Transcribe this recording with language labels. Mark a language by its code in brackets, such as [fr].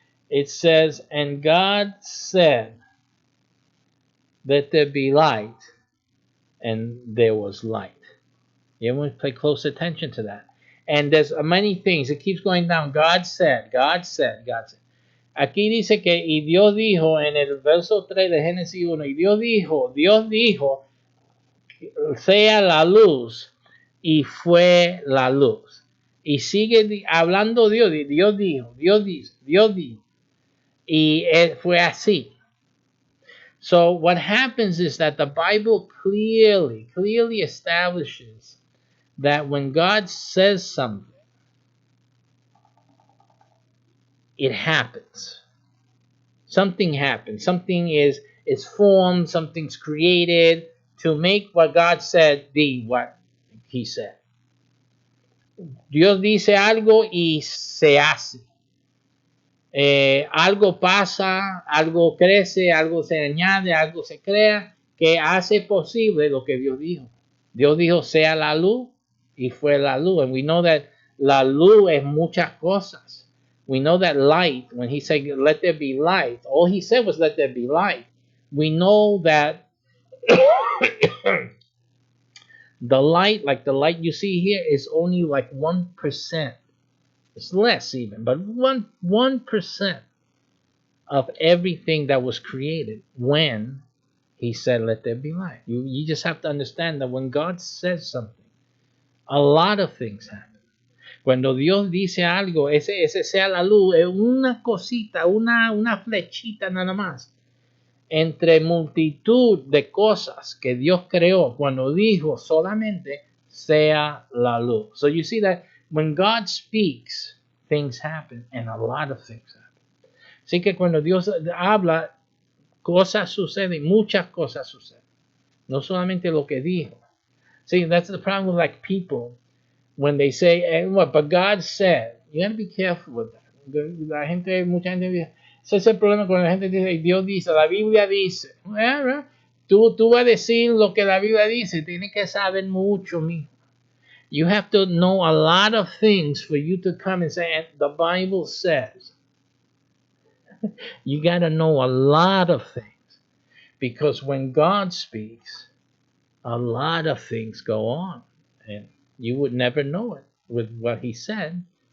[en] It says, and God said, let there be light, and there was light. You want to pay close attention to that. And there's many things. It keeps going down. God said, God said, God said. [es] Aquí dice que, y Dios dijo, en el verso 3 de Génesis 1, y Dios dijo, sea la luz, y fue la luz. Y sigue hablando Dios dijo, Dios dijo, y fue así. [en] So what happens is that the Bible clearly establishes that when God says something, it happens. Something happens. Something is formed. Something's created to make what God said be what he said. [es] Dios dice algo y se hace. Algo pasa, algo crece, algo se añade, algo se crea, que hace posible lo que Dios dijo. Dios dijo, sea la luz, y fue la luz. [en] And we know that [es] la luz es muchas cosas. [en] We know that light, when he said, let there be light, all he said was, let there be light. We know that the light, like the light you see here, is only like 1%. It's less even, but 1% of everything that was created when he said, let there be light. You just have to understand that when God says something, a lot of things happen. [es] Cuando Dios dice algo, ese sea la luz, es una cosita, una flechita nada más. Entre multitud de cosas que Dios creó cuando dijo solamente sea la luz. [en] So you see that when God speaks, things happen, and a lot of things happen. [es] Así que cuando Dios habla, cosas suceden, muchas cosas suceden. No solamente lo que dijo. [en] See, that's the problem with like people. When they say, but God said, you got to be careful with that. [es] Mucha gente dice, ese es el problema cuando la gente dice, Dios dice, la Biblia dice. Tú vas a decir lo que la Biblia dice, tienes que saber mucho, mijo. [en] You have to know a lot of things for you to come and say, and the Bible says. You got to know a lot of things. Because when God speaks, a lot of things go on. And you would never know it with what he said.